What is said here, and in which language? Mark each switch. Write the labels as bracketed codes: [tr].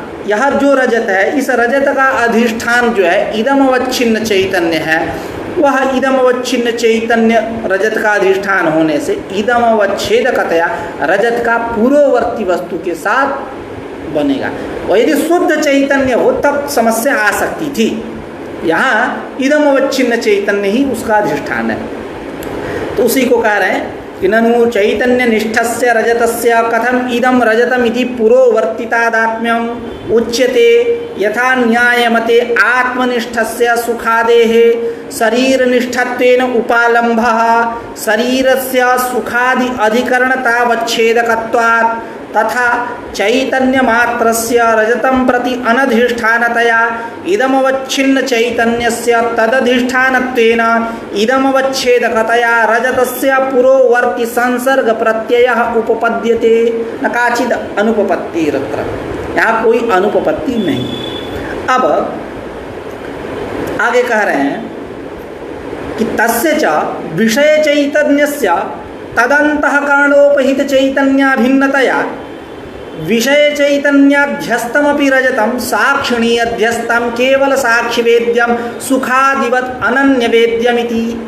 [hi] यहाँ जो रजत है, इस रजत का अधिष्ठान जो है इदमवच्छिन्न चैतन्य है, वह इदमवच्छिन्न चैतन्य रजत का अधिष्ठान होने से इदमवच्छेदकतया रजत का पूर्ववर्ती वस्तु के साथ बनेगा। और यदि शुद्ध चैतन्य हो तब समस्या आ सकती थी। यहाँ इदमवच्छिन्न चैतन्य ही उसका अधिष्ठान है। तो उसी को कह रहे हैं [sa] कि ननु चैतन्यनिष्ठस्य रजतस्य कथम इदं रजतमिति पुरोवर्तितादात्म्यम् उच्यते यथा न्यायमते आत्मनिष्ठस्य सुखादेः शरीरनिष्ठत्वेन उपालम्भः शरीरस्य सुखादि अधिकरणतावच्छेदकत्वात् तथा चैतन्यमात्रस्य रजतं प्रति अनधिष्ठानतया इदमवच्छिन्न चैतन्यस्य तदधिष्ठानत्वेन इदमवच्छेदकतया रजतस्य पुरोवर्ति संसर्ग प्रत्ययः उपपद्यते न काचिद अनुपपत्तिरत्र। [hi] यहाँ कोई अनुपपत्ति नहीं। अब आगे कह रहे हैं कि [sa] तस्य च विषय चैतन्यस्य तदंतःकरणोपहित चैतन्याभिन्नतया विषय चैतन्याध्यस्तमपि रजतं साक्षिणी अध्यस्तं केवल साक्षिवेद्यम सुखादिवत अनन्यवेद्यमिति।